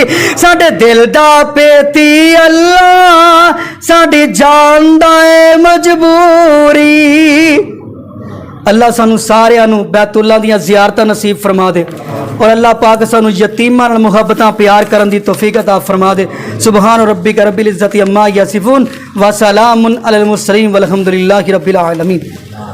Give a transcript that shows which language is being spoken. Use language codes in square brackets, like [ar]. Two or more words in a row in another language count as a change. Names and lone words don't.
[pa] ساڈے دل دا پیتی اللہ ساڈی جان دا ہے مجبوری. اللہ سانوں ساریاں نوں بیت‌اللہ دیاں زیارتاں نصیب فرما دے اور اللہ پاک سانوں یتیماں نال محبتاں پیار کرن دی توفیق عطا فرما دے. [ar] سبحان ربك رب العزة عما يصفون وسلام على المرسلين والحمد لله رب العالمين.